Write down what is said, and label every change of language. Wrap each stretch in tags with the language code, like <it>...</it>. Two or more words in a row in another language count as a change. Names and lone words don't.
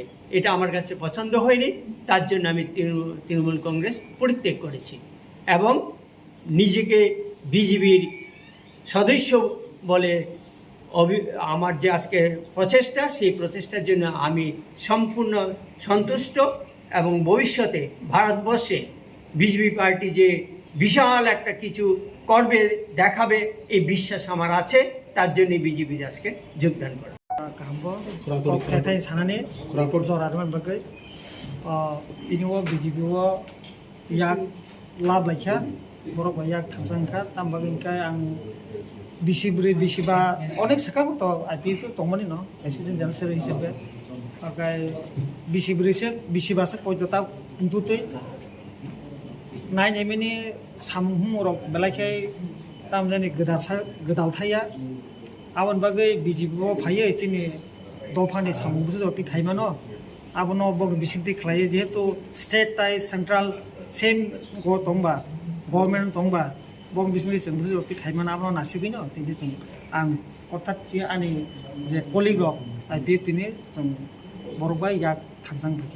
<bn>এটা আমার কাছে পছন্দ হয়নি, তার জন্য আমি তৃণমূল কংগ্রেস পরিত্যাগ করেছি এবং নিজেকে বিজেপির সদস্য বলে আমার যে আজকে প্রচেষ্টা, সেই প্রচেষ্টার জন্য আমি সম্পূর্ণ সন্তুষ্ট এবং ভবিষ্যতে ভারতবর্ষে বিজেপি পার্টি যে বিশাল একটা কিছু করবে, দেখাবে, এই বিশ্বাস আমার আছে। তার জন্য বিজেপিতে আজকে যোগদান করা।</bn> <trp>লাভ লাইখা বড় ইয়াক থাংসাংখা তামবাগিনকাय आं बिसिब्रै बिसिबा अनेक साखाबोथ' I-50 दंमोन न</trp> <en>assistant general secretary</en> <trp>हिसाबै ओमफ्राय बिसिब्रैसो बिसिबासो पयदता उन्दुतै नायनाय माने सामुं रक बेलायखाय तामजानि गोदालथाया आवन बागै बिजिबो फायो जोंनि दफानि सामुंखौसो जति खायमा न आबनो बग बिसिंति खालायो जेहेतु स्टेट ताय सेन्ट्रेल सेम गो दंबा गभर्नमेन्ट दंबा बग बिसिंति जोंबो जति खायमा आबनो नासिगै न तिनि जों आं अर्थात जे आंनि जे कलिग I-50नि जों बर'बा याक थांजां फैया</trp>